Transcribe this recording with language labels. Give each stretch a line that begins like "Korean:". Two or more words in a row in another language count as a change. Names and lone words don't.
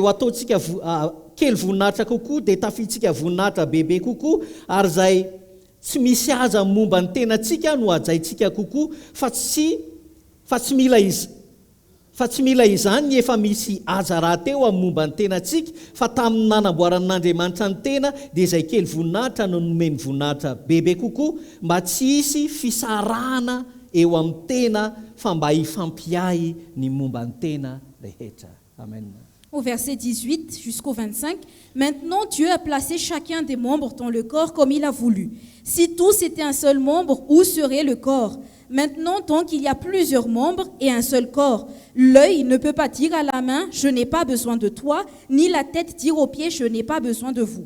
Malagasy: ho ataontsika kely voninahitra kokoa dia tafitsika voninahitra bebe kokoa, ary izay tsy misy aza momba ny tenantsika no hajaintsika kokoa, fa tsy mila izany efa misy aja raha teo amin'ny momba ny tenantsika, fa tamin'ny nanamboaran'Andriamanitra ny tena dia izay kely voninahitra no nomeny voninahitra bebe kokoa, mba tsy hisy fisarahana eo amin'ny tena fa mba hifampiahy ny momba ny tena rehetra. Amen.
French: Au verset 18 jusqu'au 25, maintenant Dieu a placé chacun des membres dans le corps comme il a voulu. Si tous étaient un seul membre, où serait le corps? Maintenant, donc, il y a plusieurs membres et un seul corps. L'œil ne peut pas dire à la main, je n'ai pas besoin de toi, ni la tête dire aux pieds, je n'ai pas besoin de vous.